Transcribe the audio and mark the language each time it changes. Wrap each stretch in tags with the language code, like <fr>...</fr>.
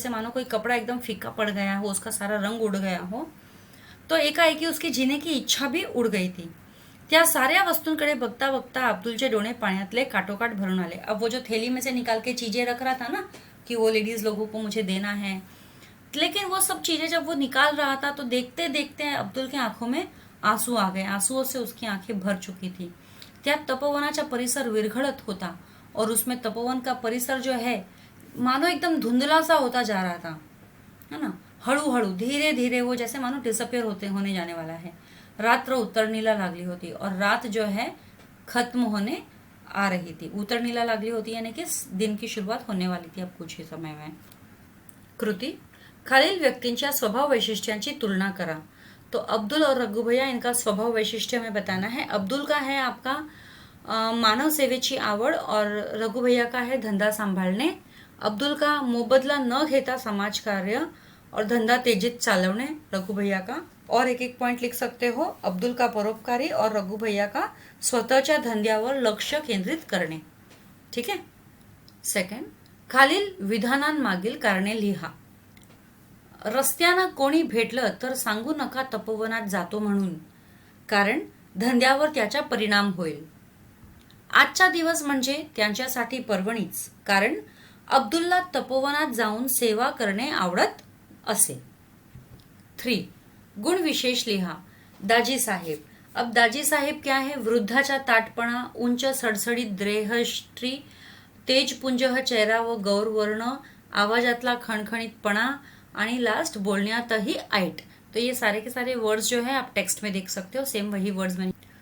<hi>जैसे मानो कोई कपड़ा एकदम फीका पड़ गया हो, उसका सारा रंग उड़ गया हो, तो एकाएकी उसकी जीने की इच्छा भी उड़ गई थी।</hi> <mr>त्या साऱ्या वस्तूंकडे बघता बघता अब्दुलचे डोळे पाण्यातले काटोकाट भरून आले।</mr> <hi>अब वो जो थैली में से निकाल के चीजें रख रहा था ना कि वो लेडीज लोगों को मुझे देना है, लेकिन वो सब चीजें जब वो निकाल रहा था तो देखते देखते अब्दुल की आंखों में आंसू आ गए, आंसुओं से उसकी आंखें भर चुकी थी।</hi> <mr>त्या तपोवनाचा परिसर विरघळत होता</mr> <hi>और उसमें तपोवन का परिसर जो है मानो एकदम धुंधला सा होता जा रहा था, है ना।</hi> <mr>हळू हळू</mr> <hi>धीरे धीरे वो जैसे मानो डिसअपियर होने जाने वाला है।</hi> <mr>रात्र उतरणीला लागली होती</mr> <hi>और रात जो है खत्म होने आ रही थी।</hi> <mr>उतरणीला लागली होती</mr> <hi>यानी कि दिन की शुरुआत होने वाली थी अब कुछ ही समय में।</hi> <mr>कृति, खालील व्यक्तींच्या स्वभाव वैशिष्ट्यांची तुलना करा।</mr> <hi>तो अब्दुल और रघु भैया, इनका स्वभाव वैशिष्ट्य हमें बताना है। अब्दुल का है आपका</hi> <mr>मानव सेवेची आवड</mr> <hi>और रघु भैया का है</hi> <mr>धंदा सांभाळणे।</mr> <hi>अब्दुल का</hi> <mr>मोबदला न घेता समाज कार्य</mr> <hi>और</hi> <mr>धंदा तेजीत चालवणे</mr> <hi>रघु भैया का। और एक एक पॉइंट लिख सकते हो, अब्दुल का परोपकारी और रघु भैया का</hi> <mr>स्वतःच्या धंद्यावर लक्ष केंद्रित करणे।</mr> <hi>ठीक है।</hi> <mr>सेकंड, खालील विधानांमागील कारणे लिहा। रस्त्यानं कोणी भेटलं तर सांगू नका तपोवनात जातो म्हणून, कारण धंद्यावर त्याचा परिणाम होईल। आजचा दिवस म्हणजे त्यांच्यासाठी पर्वणीच, कारण अब्दुलला तपोवनात जाऊन सेवा करणे आवडत असे। 3, गुण विशेष लिहा। दाजी साहेब,</mr> <hi>अब दाजी साहेब क्या है,</hi> <mr>वृद्धाचा ताटपणा, उंच सडसडीत देहश्री, तेजपुंज चेहरा व गौरवर्ण, आवाजातला खणखणीतपणा आणि लास्ट बोलण्यातही ऐट।</mr> <hi>तो ये सारे के सारे वर्ड्स जो है आप टेक्स्ट में देख सकते हो, सेम वही वर्ड्स में।</hi>